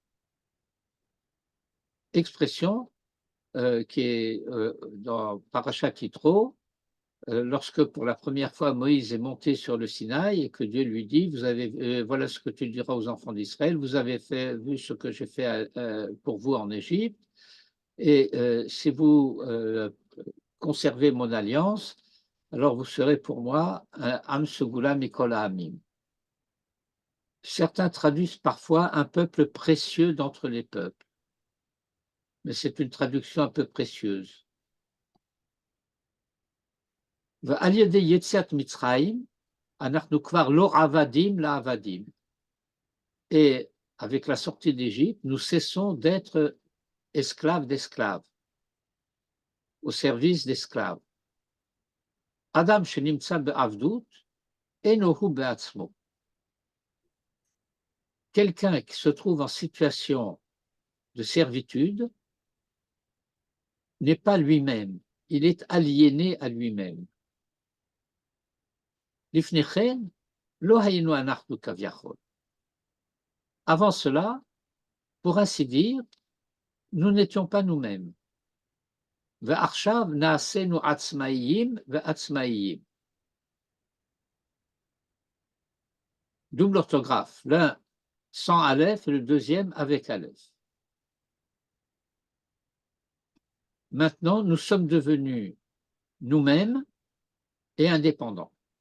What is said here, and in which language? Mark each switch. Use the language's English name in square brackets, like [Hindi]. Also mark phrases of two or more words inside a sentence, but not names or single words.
[French] Expression qui est dans Parashat Yitro, lorsque pour la première fois Moïse est monté sur le Sinaï et que Dieu lui dit, voilà ce que tu diras aux enfants d'Israël, vous avez vu ce que j'ai fait pour vous en Égypte, et si vous conservez mon alliance, alors vous serez pour moi un [Hebrew] עם סגולה מכל העמים. [French] Certains traduisent parfois un peuple précieux d'entre les peuples, mais c'est une traduction un peu précieuse. [Hebrew] ועל ידי יציאת מצרים, אנחנו כבר לא עבדים לעבדים. [French] Et avec la sortie d'Égypte, nous cessons d'être esclaves d'esclaves, au service d'esclaves. [Hebrew] Adam שנמצא בעבדות, אינו הוא בעצמו. [French] Quelqu'un qui se trouve en situation de servitude n'est pas lui-même, il est aliéné à lui-même. [Hebrew] לפני כן, לא היינו אנחנו כביכול. [French] Avant cela, pour ainsi dire, nous n'étions pas nous-mêmes. [Hebrew] ועכשיו נעשינו עצמאיים ועצמאיים. [French] Double orthographe, l'un sans Aleph et le deuxième avec Aleph. Maintenant, nous sommes devenus nous-mêmes et indépendants.